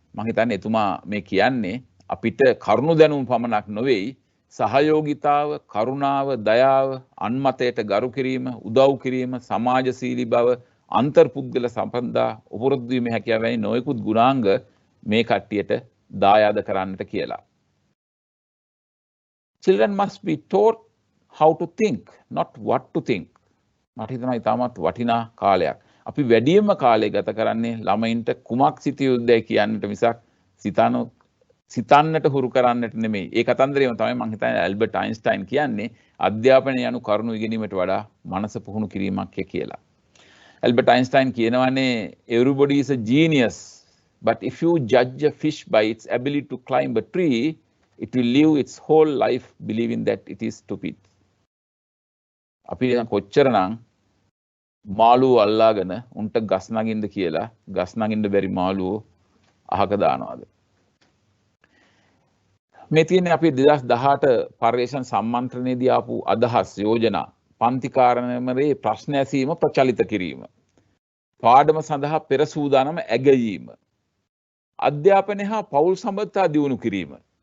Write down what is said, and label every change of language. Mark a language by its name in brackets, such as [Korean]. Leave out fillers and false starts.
[Sinhala] මම හිතන්නේ එතුමා මේ කියන්නේ අපිට කරුණු දැනුම පමණක් නොවේයි සහයෝගිතාව, කරුණාව, දයාව, අන්මතයට ගරු කිරීම, උදව් කිරීම, සමාජශීලී බව, අන්තර්පුද්ගල සම්බන්ධතා, උපුරුදු වීමේ හැකියාව වැනි නොයෙකුත් ගුණාංග මේ කට්ටියට දායාද කරන්නට කියලා. [English] Children must be taught how to think, not what to think. [Sinhala] මට හිතෙනවා ඉතාමත් වටිනා කාලයක්. අපි වැඩියෙන්ම කාලය ගත කරන්නේ ළමයින්ට කුමක් සිතිය යුතුදයි කියන්නට මිසක් සිතන්නට හුරු කරන්නට නෙමෙයි. ඒ කතන්දරේම තමයි මම හිතන්නේ ඇල්බර්ට් අයින්ස්ටයින් කියන්නේ අධ්‍යාපනය යනු කරුණු ඉගෙනීමට වඩා මනස පුහුණු කිරීමක් කියලා. [English] Albert Einstein [Sinhala] කියනවානේ [English] everybody is a genius, but if you judge a fish by its ability to climb a tree, it will live its whole life believing that it is stupid. [Sinhala] අපි කොච්චරනම් මාළුව අල්ලාගෙන උන්ට ගස් නගින්න කියලා ගස් නගින්න බැරි මාළුව අහක දානවාද? මේ තියෙන්නේ අපි 2018 පර්යේෂණ සම්මන්ත්‍රණයේදී ආපු අදහස් යෝජනා පන්ති කාර්යාලයේ ප්‍රශ්න ඇසීම ප්‍රචලිත කිරීම, පාඩම සඳහා පෙර සූදානම ඇගයීම, අධ්‍යාපනය හා පෞල් සම්බන්ධතා දියුණු කිරීම.